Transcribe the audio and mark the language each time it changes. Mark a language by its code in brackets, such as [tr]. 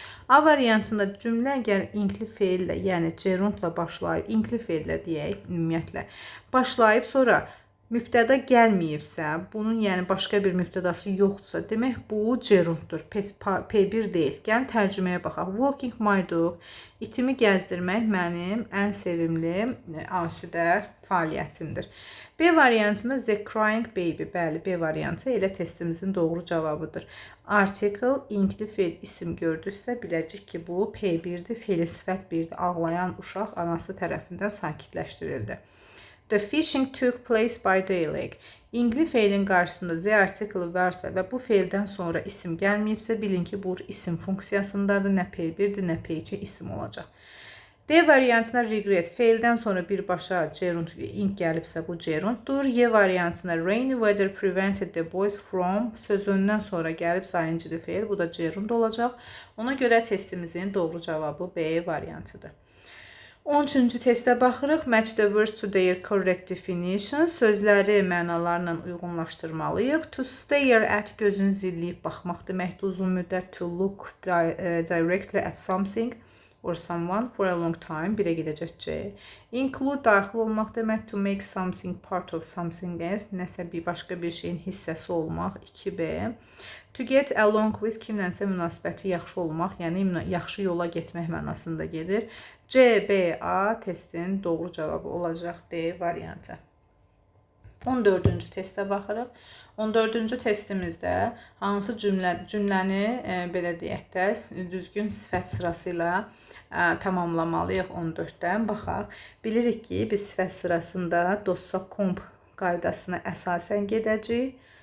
[az] A variantında cümlə əgər inkli fe'llə, yəni gerundla başlayıb, inkli fe'llə deyək, ümumiyyətlə, başlayıb sonra mübtəda gəlməyibsə, bunun yəni başqa bir mübtədası yoxdursa, demək bu gerunddur, P1 deyil. Gəlin tərcüməyə baxaq. [en] Walking my dog, [az] itimi gəzdirmək mənim ən sevimli asudə fəaliyyətimdir. B variantında the crying baby, bəli, B variantı elə testimizin doğru cavabıdır. Article, inkli fe'l isim gördüksə, biləcək ki, bu P1'dir, fe'li sifət 1'dir. Ağlayan uşaq anası tərəfindən sakitləşdirildi. [en] The fishing took place by daylight. [az] İngli fe'lin qarşısında Z artiklı varsa və bu fe'ldən sonra isim gəlməyibsə, bilin ki, bu isim funksiyasındadır. Nə P1'dir, nə P2 isim olacaq. D variantına regret. Fe'ldən sonra birbaşa gerund, ing gəlibsə bu gerunddur. Y variantına [en] rainy weather prevented the boys from [az] sözündən sonra gəlib sayıncılı fe'l. Bu da gerund olacaq. Ona görə testimizin doğru cavabı B variantıdır. 13-cü testə baxırıq. [en] Match the words to their correct definition. [az] Sözləri mənalarla uyğunlaşdırmalıyıq. [en] To stare at [az] gözün zilləyib baxmaq deməkdir uzun müddət. [en] To look directly at something or someone for a long time. [az] 1-ə gedəcək C. Include daxil olmaq demək. [en] To make something part of something else. [az] Nəsə başqa bir şeyin hissəsi olmaq. 2B. [en] To get along with [az] kimlənsə münasibəti yaxşı olmaq, yəni yaxşı yola getmək mənasında gedir. C, B, A testin doğru cavabı olacaq D variantı. 14-cü testə baxırıq. 14-cü testimizdə hansı cümləni belə deyək də düzgün sifət sırası ilə tamamlamalıyıq 14-dən. Baxaq. Bilirik ki, biz sifət sırasında dossa-komp qaydasına əsasən gedəcəyik.